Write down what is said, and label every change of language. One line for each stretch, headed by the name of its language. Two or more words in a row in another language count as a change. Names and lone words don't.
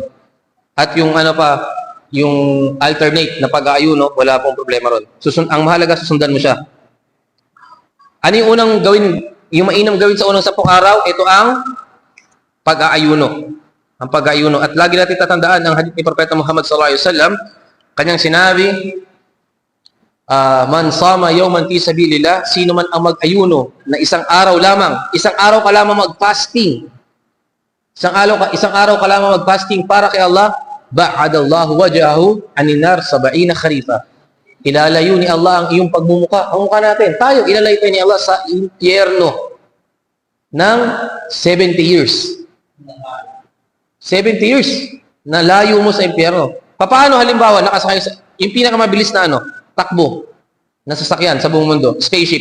Filipino: At yung yung alternate na pag-aayuno, wala pong problema ron. Ang mahalaga, susundan mo siya. Ano yung unang gawin, yung mainam gawin sa unang 10 araw? Ito ang pag-aayuno. Ang pag-aayuno. At lagi natin tatandaan ang hadith ni Propeta Muhammad
Arabic: صلى الله عليه وسلم,
Filipino: kanyang sinabi,
Arabic: من صام يوما في سبيل الله,
Filipino: sino man ang mag-ayuno na isang araw lamang, isang araw ka lamang mag-fasting, isang araw ka lamang mag-fasting para kay Allah,
Arabic: باعد الله وجهه عن النار 70 خريفا.
Filipino: Ilalayo ni Allah ang iyong pagmumuka. Ang mukha natin, tayo, ilalayo tayo ni Allah sa impyerno ng 70 years. 70 years na layo mo sa impyerno. Paano halimbawa, nakasakay sa, yung pinakamabilis na takbo na sasakyan sa buong mundo, spaceship.